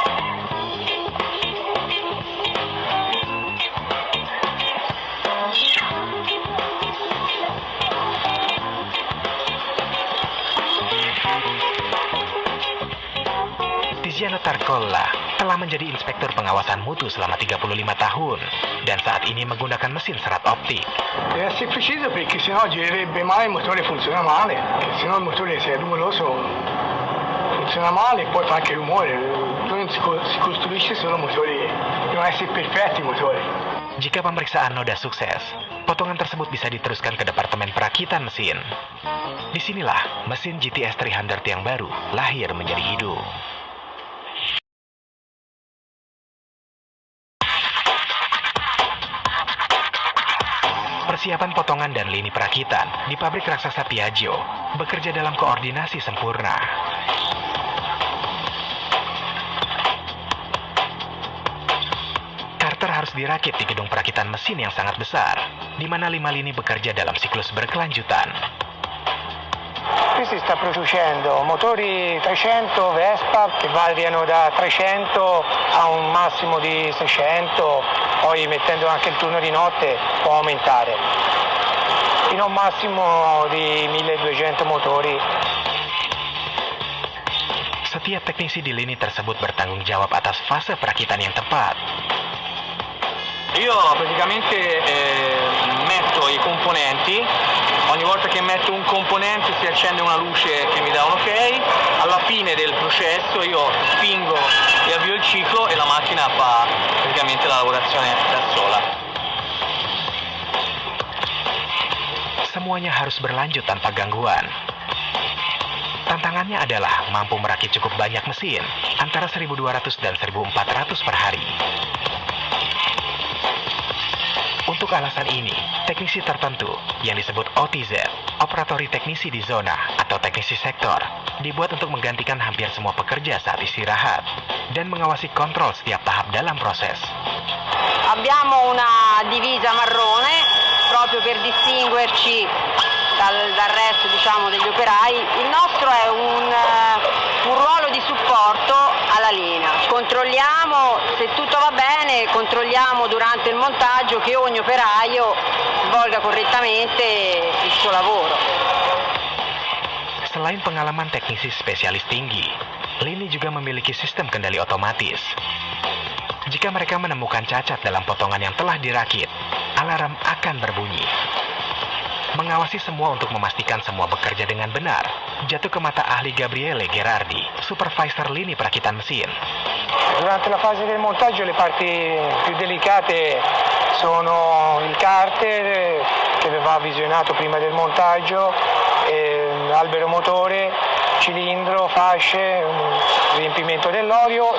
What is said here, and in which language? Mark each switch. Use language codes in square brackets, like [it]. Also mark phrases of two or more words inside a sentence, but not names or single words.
[id] Tiziano Tarcolla telah menjadi inspektur pengawasan mutu selama 35 tahun dan saat ini menggunakan mesin serat optik. [it] Deve essere preciso perché sennò girerebbe male, il motore funziona male, sennò il motore se è rumoroso funziona male e poi fa anche rumore. Non si costruisce solo motori, devono essere perfetti i motori. [id] Jika pemeriksaan noda sukses, potongan tersebut bisa diteruskan ke Departemen Perakitan Mesin. Disinilah mesin GTS 300 yang baru lahir menjadi hidup. Persiapan potongan dan lini perakitan di pabrik raksasa Piaggio bekerja dalam koordinasi sempurna. Carter harus dirakit di gedung perakitan mesin yang sangat besar, di mana 5 lini bekerja dalam siklus berkelanjutan. [it] Qui si sta producendo motori 300 Vespa che variano da 300 a un massimo di 600, poi mettendo anche il turno di notte può aumentare, fino a un massimo di 1200 motori. [id] Setiap teknisi di lini tersebut bertanggung jawab atas fase perakitan yang tepat. [it] Io praticamente metto i componenti, ogni volta che metto un componente si accende una luce che mi dà un ok, alla fine del processo io spingo e avvio il ciclo e la macchina fa praticamente la lavorazione da sola. [id] Semuanya harus berlanjut tanpa gangguan. Tantangannya adalah mampu merakit cukup banyak mesin, antara 1.200 dan 1.400 per hari. Untuk alasan ini, teknisi tertentu yang disebut OTZ, operatori teknisi di zona atau teknisi sektor, dibuat untuk menggantikan hampir semua pekerja saat istirahat dan mengawasi kontrol setiap tahap dalam proses. [it] Abbiamo una divisa marrone proprio per distinguerci dal resto, diciamo, degli operai. Il nostro è un ruolo di supporto alla linea. Controlliamo se tutto va bene, controlliamo durante il montaggio che ogni operaio svolga correttamente il suo lavoro. [id] Selain pengalaman teknisi spesialis tinggi, lini juga memiliki sistem kendali otomatis. Jika mereka menemukan cacat dalam potongan yang telah dirakit, alarm akan berbunyi. Mengawasi semua untuk memastikan semua bekerja dengan benar, jatuh ke mata ahli Gabriele Gherardi, supervisor lini perakitan mesin. [it] Durante la fase del montaggio le parti più delicate sono il carter che va visionato prima del montaggio, albero motore, cilindro, fasce, riempimento dell'olio.